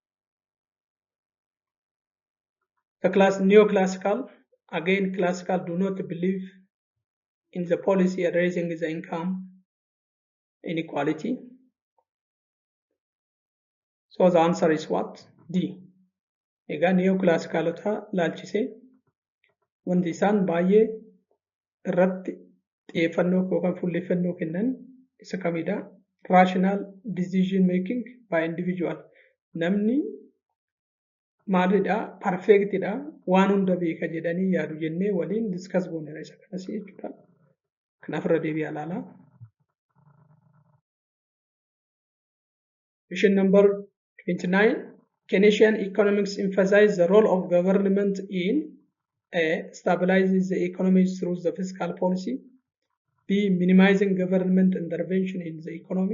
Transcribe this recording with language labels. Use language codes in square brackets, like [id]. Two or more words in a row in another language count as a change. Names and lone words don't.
[en] The neoclassical, again, classical do not believe in the policy raising the income inequality. So the answer is what? D. [om] Egaa neoclassicalota laalchisee wanti isaan baay'ee irratti xiyyeeffannoo yookaan fuulleffannoo kennan isa kamidha? [en] Rational decision making by individual. [om] Namni maalidha? Perfectidha. Waan hunda beeka jedhanii yaadu jennee waliin discuss goonera isa kanas jechuudha. Kanaaf irra deebi'aa ilaalaa. [en] Question number 29. Keynesian economics emphasize the role of government in A, stabilizing the economy through the fiscal policy. B, minimizing government intervention in the economy.